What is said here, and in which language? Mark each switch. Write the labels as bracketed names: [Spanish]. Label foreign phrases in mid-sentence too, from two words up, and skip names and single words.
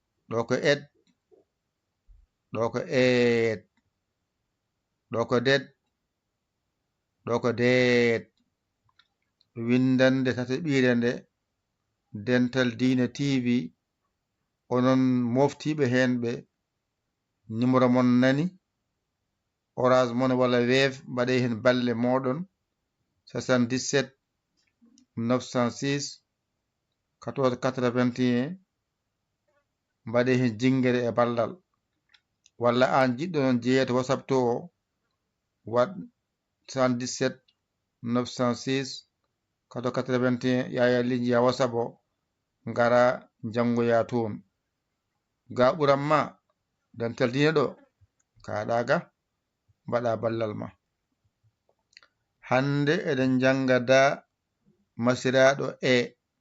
[Fula] Ɗo ko ed. Ɗo ko ed. Ɗo ko ded. Ɗo ko ded. Windande tataɓire nde, Dental Dina T V. Onon moftiɓe hen ɓe, numéro mon nani. Orange Money walla Wave, mbaɗe hen balle moɗon. Soixante-dix-sept neuf cent six quatorze quatre-vingt-un. Mbaɗe hen jingere e ballal. Walla an jiɗɗo non jeeyete WhatsApp to o, waɗ soixante-dix-sept neuf cent six quatorze quatre-vingt-un. Yaya Ly, njiya WhatsApp o, ngara jangoya toon. Ga ɓuran ma, Dental Dina ɗo, kaɗa ga, mbaɗa ballal ma. Hande eɗen janga da masiraɗo e.